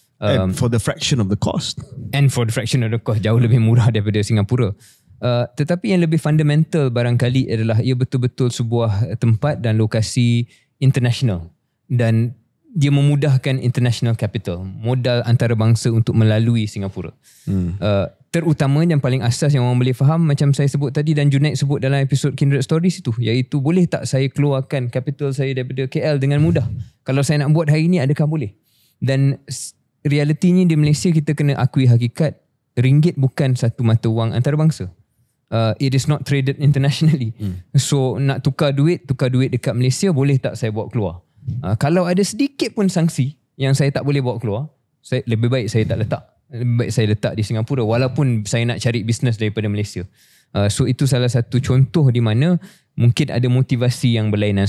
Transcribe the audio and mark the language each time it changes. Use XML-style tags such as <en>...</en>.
<en>And for the fraction of the cost. And for the fraction of the cost,</en> <ms>jauh lebih murah daripada Singapura. Tetapi yang lebih fundamental barangkali adalah ia betul-betul sebuah tempat dan lokasi international. Dan dia memudahkan international capital, modal antarabangsa untuk melalui Singapura. Terutama yang paling asas yang orang boleh faham, macam saya sebut tadi dan Junaid sebut dalam episod Kindred Stories itu, iaitu boleh tak saya keluarkan capital saya daripada KL dengan mudah? Kalau saya nak buat hari ini, adakah boleh? Dan realitinya di Malaysia kita kena akui hakikat, ringgit bukan satu mata wang antarabangsa.</ms> <en>It is not traded internationally.</en> <ms>So nak tukar duit dekat Malaysia, boleh tak saya bawa keluar? Kalau ada sedikit pun sanksi yang saya tak boleh bawa keluar, lebih baik saya tak letak. Lebih baik saya letak di Singapura walaupun saya nak cari bisnes daripada Malaysia. So itu salah satu contoh di mana mungkin ada motivasi yang berlainan.</ms>